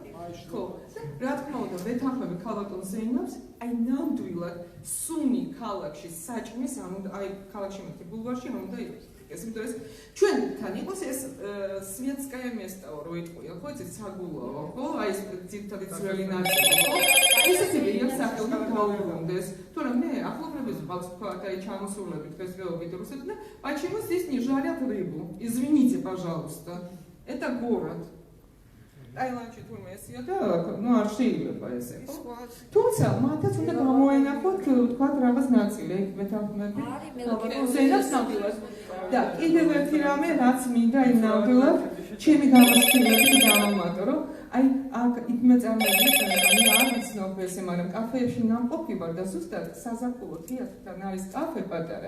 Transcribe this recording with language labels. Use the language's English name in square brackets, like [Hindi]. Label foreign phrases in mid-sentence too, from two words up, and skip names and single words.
[Georgian] ხო, რა თქმა უნდა, ვეთანხმები ქალბატონ ზეინაბს, აი ნამდვილად სუნი ქალაქში საჭმის, აი ქალაქში მეთქი ბულვარში რომ უნდა იყოს. ეს იმიტომ ეს ჩვენთან იყოს ეს [Russian] светское место [Georgian] რო იტყვია, ხო იცით საგულაო, ხო? აი ეს ძირითადი ძველი ნაწილი, ხო? ისეთი ვიღაც სახელი დაუბრუნდეს. თორემ მე ახლობლების ვყავს თქვა და აი ჩამოსულები დღესდღეობით რუსეთში და [Russian] почему здесь не жарят рыбу? Извините, пожалуйста. Это город. [Georgian] Таиландში თურმე ესია და ну არ შეიძლება ესე, ხო? თუმცა მათაც უნდა გამოენახოთ თქვა რაღაც ნაწილი, ეგ მეთანხმები. ზეინაბს ნამდვილად. და კიდევ ერთი რამე, რაც მინდა იმ ნამდვილად ჩემი გამოცდილებით დავამატო, რომ აი აქ იქ მეწარმეები მე არ ვიცნობ ესე, მაგრამ კაფეებში ნამყოფი ვარ და ზუსტად საზაფხულო თეატრთან არის კაფე პატარა.